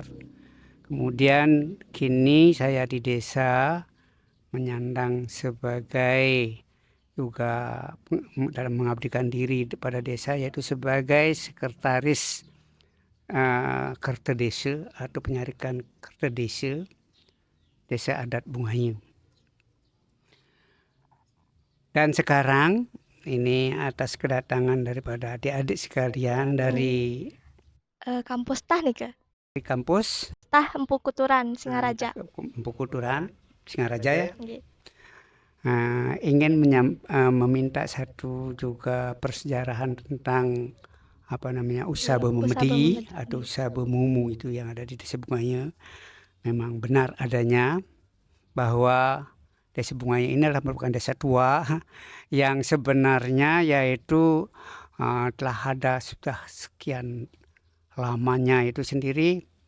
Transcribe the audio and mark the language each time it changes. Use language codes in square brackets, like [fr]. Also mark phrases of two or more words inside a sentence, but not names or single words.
[id] Kemudian kini saya di desa menyandang sebagai juga dalam mengabdikan diri pada desa, yaitu sebagai sekretaris Kertedesa atau penyarikan Kertedesa Desa Adat Bungayu. Dan sekarang ini atas kedatangan daripada adik-adik sekalian dari Kampus Tah Nike. kampus Tah Empu Kuturan, Singaraja. Empu Kuturan Singaraja ya, Nggih. ingin meminta satu juga persejarahan tentang Usaba Usaba Memedi Memedi. atau Usaba Mumu itu yang ada di Desa Bungayu. Memang benar adanya bahwa Desa Bungayu ini adalah merupakan desa tua yang sebenarnya yaitu telah ada sudah sekian lamanya itu sendiri.